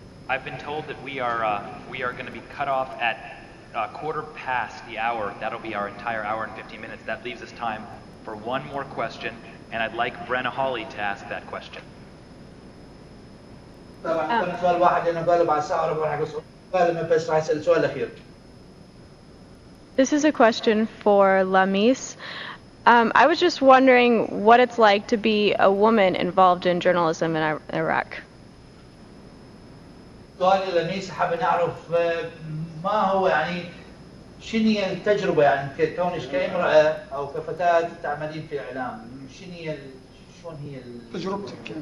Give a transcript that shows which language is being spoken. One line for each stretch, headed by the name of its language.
English: I've been told that we are going to be cut off at quarter past the hour. That'll be our entire hour and 15 minutes. That leaves us time for one more question, and I'd like Brenna Hawley to ask that question.
Arabic: طبعا كان سؤال واحد لأنه قالوا بعد ساعة وربع راح يقصوا بس راح يسأل السؤال الأخير.
English: This is a question for Lamis. I was just wondering what it's like to be a woman involved in journalism in Iraq.
Arabic: سؤالي لميس حاب نعرف ما هو يعني شنو هي التجربة يعني كونك كامرأة أو كفتاة تعملين في الإعلام، شلون هي تجربتك؟